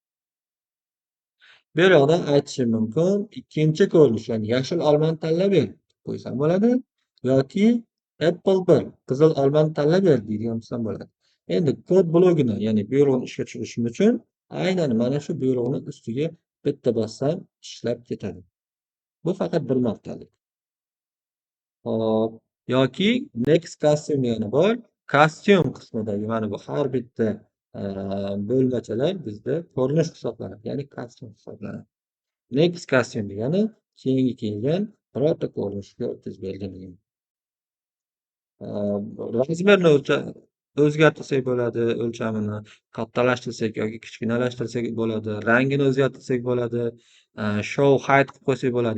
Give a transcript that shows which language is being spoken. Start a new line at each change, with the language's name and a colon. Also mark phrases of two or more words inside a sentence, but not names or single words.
Uzbek: Bu yerda aytishim mumkin, ikkinchi ko'rinish, ya'ni yashil olmani tanlab ber qo'ysam bo'ladi yoki apple 1 qizil olmani tanlab ber deydigan bo'lsam bo'ladi. Endi kod blogini, ya'ni buyruqni ishga tushirishim uchun aynan mana shu buyruqni ustiga bitta bossam ishlab ketadi. Bu faqat bir martalik. Hop. Yoki
English: next costume
Uzbek: degani bor. Kostyum qismidagi mana bu har bitta bo'lmachalar bizda ko'rinish hisoblanadi. Ya'ni kostyum hisoblanadi.
English: Next costume
Uzbek: degani keyingi kelgan birorta ko'rinishga o'tkazib bergan degani. Razmerni o'zgartirsak bo'ladi, o'lchamini kattalashtirsak yoki kichkinalashtirsak bo'ladi, rangini o'zgartirsak bo'ladi,
English: show hide
Uzbek: qilib qo'ysak bo'ladi.